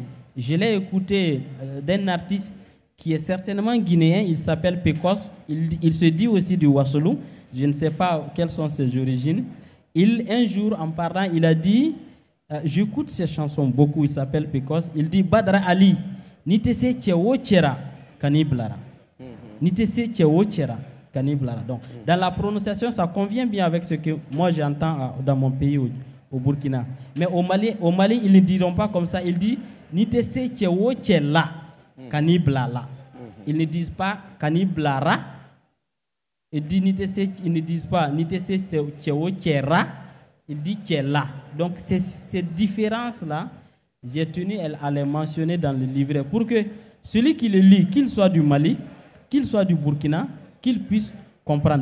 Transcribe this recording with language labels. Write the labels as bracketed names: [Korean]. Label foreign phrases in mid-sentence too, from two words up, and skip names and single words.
[French] Je l'ai écouté d'un artiste qui est certainement guinéen, il s'appelle Pecos, il se dit aussi du Ouassolo, je ne sais pas quelles sont ses origines. Un jour, en parlant, il a dit, j'écoute ses chansons beaucoup, il s'appelle Pecos, il dit, [Bambara] Badra Ali, nitese tchewo tchera kaniblara. Nitese tchewo tchera kaniblara. [French] Donc, dans la prononciation, ça convient bien avec ce que moi j'entends dans mon pays, au Burkina. Mais au Mali, ils ne diront pas comme ça, ils disent, [Bambara] nitese tchewo tchela kaniblara. [French] Ils ne disent pas kaniblara. Ils ne disent pas [Bambara] nitese tchewo tchera, [French] ils disent tchela. Donc, ces différences-là, j'ai tenu à les mentionner dans le livret pour que celui qui le lit, qu'il soit du Mali, qu'il soit du Burkina, qu'il puisse comprendre.